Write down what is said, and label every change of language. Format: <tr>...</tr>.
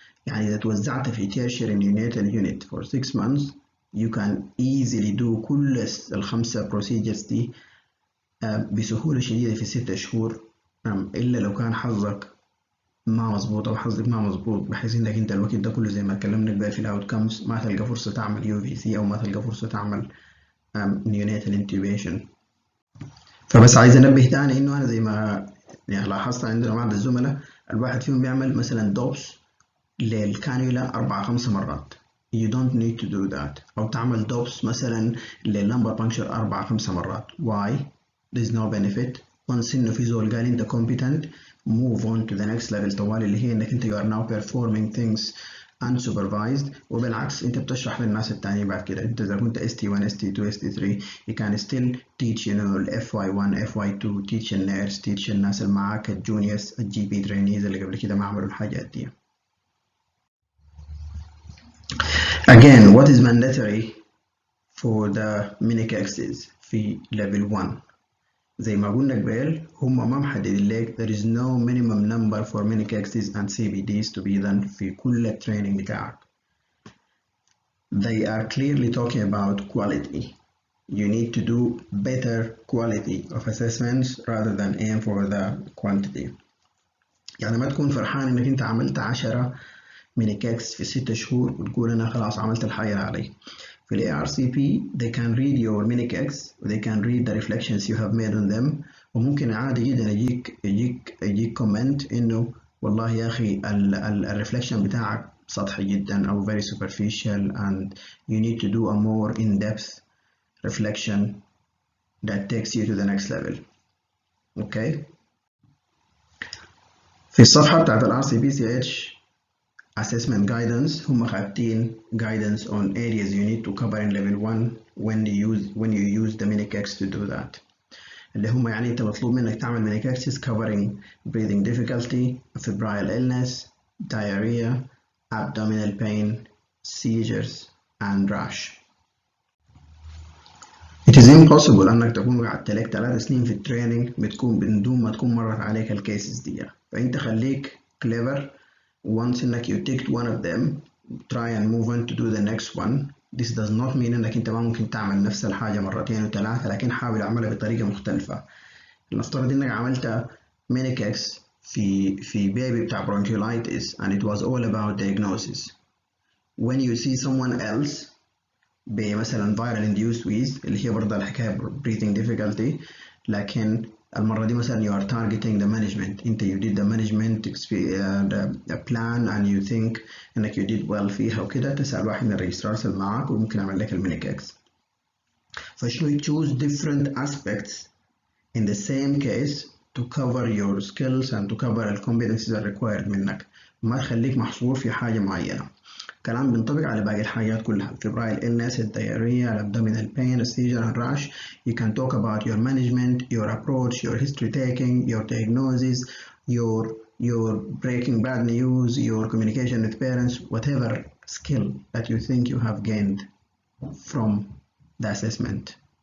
<ar>يعني اذا توزعت في</ar> <en>tertiary neonatal unit for 6 months you can easily do</en> <ar>كل ال5 procedures دي بسهوله شديده في 6 شهور، الا لو كان حظك ما مظبوط او حظك ما مظبوط بحيث انك انت الوقت ده كله زي ما اتكلمنا بقى في الاوت كامز ما تلقى فرصه تعمل UVC او ما تلقى فرصه تعمل neonatal intubation. فبس عايز انبه تاني انه انا زي ما يعني لاحظت عندنا بعض الزملاء الواحد فيهم بيعمل مثلا دوبس للكانيولا 4-5 مرات.</ar> <en>You don't need to do that.</en> <ar>او تعمل دوبس مثلا لللمبر بانكشر 4-5 مرات.</ar> <en>Why؟ there is no benefit. once</en> <ar>إنه في زول قال أنت</ar> <en>competent, move on to the next level</en> <ar>طوال اللي هي إنك أنت</ar> <en>you are now performing things unsupervised.</en> <ar>وبالعكس أنت بتشرح للناس التانيين بعد كده. أنت إذا كنت ST1 ST2 ST3</ar> <en>you can still teach</en> <ar>ال FY1 FY2 teach النيرس teach الناس اللي معاك الجونيورز الGP trainees اللي قبل كده ما عملوا الحاجات دي.</ar> <en>Again, what is mandatory for the mini-cases في level 1</en> <ar>زي ما قلنا قبل هم ما محددين لك</ar> <en>there is no minimum number for mini-cases and CBDs to be done</en> <ar>في كل التريننج بتاعك.</ar> <en>They are clearly talking about quality. You need to do better quality of assessments rather than aim for the quantity.</en> <ar>يعني ما تكون فرحان انك انت عملت 10 ميني كيكس في 6 شهور وتقول انا خلاص عملت الحاجة علي.</ar> <en>في ال ARCP they can read your mini cakes they can read the reflections you have made on them</en> <ar>وممكن عادي جدا يجيك كومنت انه والله يا اخي الريفلكشن بتاعك سطحي جدا او</ar> <en>very superficial and you need to do a more in-depth reflection that takes you to the next level. Okay.</en> <ar>في الصفحة بتاعت ال</ar> <en>ARCP assessment guidance هم خابتين guidance on areas you need to cover in level 1 when you use the mini cakes to do that.</en> <ar>اللي هم يعني انت مطلوب منك تعمل</ar> <en>mini cakes covering breathing difficulty, febrile illness, diarrhea, abdominal pain, seizures and rash. It is impossible</en> <ar>انك تكون قعدت لك 3 سنين في التريننج بدون ما تكون مرت عليك الكيسز دي. فانت خليك clever.</ar> <en>Once انك you ticked one of them, try and move on to do the next one. This does not mean</en> <ar>انك انت ما ممكن تعمل نفس الحاجة مرتين وثلاثة لكن حاول اعملها بطريقة مختلفة. نفترض انك عملت mini cakes في بيبي بتاع bronchiolitis</ar> <en>and it was all about diagnosis. When you see someone else بمثلا viral induced wheeze</en> <ar>اللي هي برضه الحكاية</ar> <en>breathing difficulty</en> <ar>لكن المرة دي مثلا</ar> <en>you are targeting the management.</en> <ar>انت</ar> <en>you did the management the plan</en> <ar>and you think انك</ar> <en>you did well</en> <ar>فيها وكده تسأل واحد من الريجسترارز اللي معاك وممكن يعمل لك الميني كيكس.</ar> <en>فشو choose different aspects in the same case to cover your skills and to cover the competencies required منك.</en> <ar>ما تخليك محصور في حاجة معينة. كلام بينطبق على باقي الحاجات كلها.</ar> <en>febrile illness, diarrhea, abdominal pain, seizure and rash. You can talk about your management, your approach, your history taking, your diagnosis, your breaking bad news, your communication with parents, whatever skill that you think you have gained from the assessment.</en>